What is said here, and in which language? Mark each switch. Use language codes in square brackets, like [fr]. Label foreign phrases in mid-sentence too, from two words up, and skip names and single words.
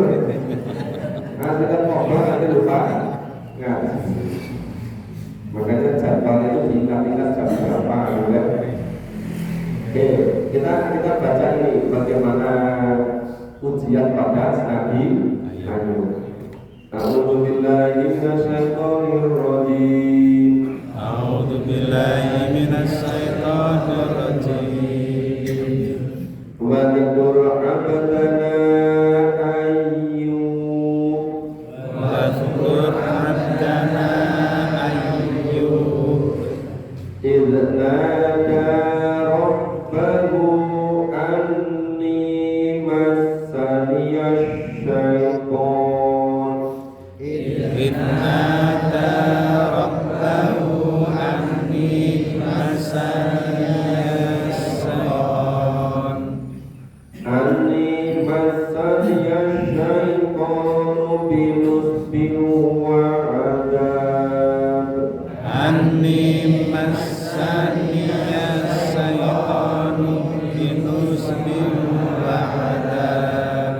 [id] Asik kan ngobrol nanti lupa ngaji. Makanya jadwalnya itu diingat-ingat jam berapa gitu ya. Oke, kita baca ini bagaimana ujian pada Nabi Ayub. [ar] أعوذ بالله من الشيطان الرجيم. أعوذ بالله من الشيطان الرجيم. واذكر عبدنا أيوب. واذكر عبدنا أيوب. إذ نادى ربه أني مسني الشيطان إذ نادى ربه أني مسني الشيطان بنصب وعذاب أني مسني الشيطان بنصب وعذاب